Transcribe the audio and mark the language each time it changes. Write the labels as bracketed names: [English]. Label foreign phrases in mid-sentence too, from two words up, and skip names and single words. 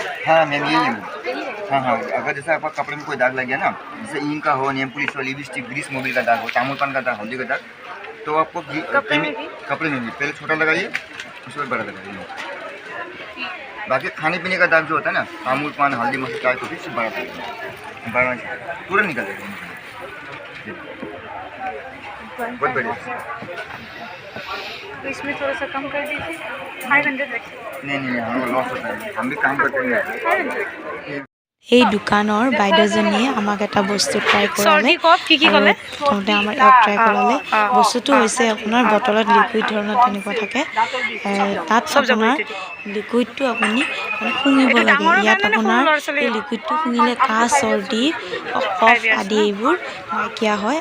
[Hindi] हाँ मैम यही है हाँ हाँ अगर जैसे आपका कपड़े में कोई दाग लग गया ना जैसे इंक का हो नेम पुलिस हो लिपस्टिक ग्रीस मोबिल का दाग हो तामुल पान का दाग हल्दी का दाग तो आपको कपड़े में भी पहले छोटा लगाइए उसके बाद बड़ा लगाइए बाकी खाने पीने का दाग जो होता है ना तामुल पान हल्दी मसाला चाय कॉफी सिर्फ बड़ा लगाइए बड़ा तुरंत निकल जाएगा बहुत बढ़िया तो इसमें थोड़ा सा कम कर दीजिए 500 रखिए नहीं हम लॉस होता है हम भी काम करते हैं [Assamese] এই দোকানৰ বাইদেউজনীয়ে আমাক এটা বস্তু ট্ৰাই কৰালে প্ৰথমতে আমাৰ এওক ট্ৰাই কৰালে বস্তুটো হৈছে আপোনাৰ বটলত লিকুইড ধৰণৰ তেনেকুৱা থাকে তাত আপোনাৰ লিকুইডটো আপুনি শুঙিব লাগে ইয়াত আপোনাৰ এই লিকুইডটো শুঙিলে কাহ চৰ্দি কফ আদি এইবোৰ নাইকিয়া হয়